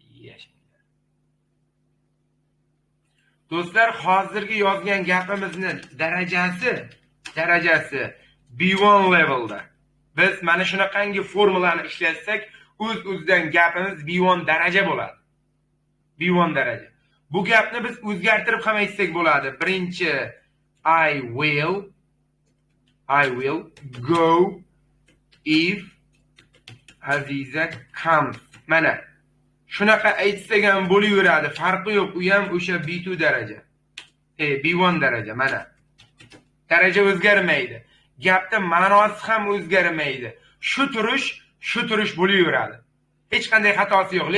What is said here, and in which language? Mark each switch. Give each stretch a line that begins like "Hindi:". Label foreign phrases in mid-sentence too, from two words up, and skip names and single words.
Uzbek: Do'stlar, hozirgi yozgan gapimizni darajasi B1 levelda. Biz mana shunaqangi formulani ishlatsak, o'z-o'zidan gapimiz B1 daraja bo'ladi. B1 daraja. Bu gapni biz o'zgartirib ham aytsak bo'ladi.
English: Birinchi I will go if Aziza comes.
Uzbek: Mana shunaqa aytsak ham bo'laveradi. Farqi yo'q. U ham o'sha B2 daraja. B1 daraja. Mana daraja o'zgarmaydi. Gapda ma'nosi ham o'zgarmaydi. Shu turish bo'laveradi. Hech qanday xatosi yo'q.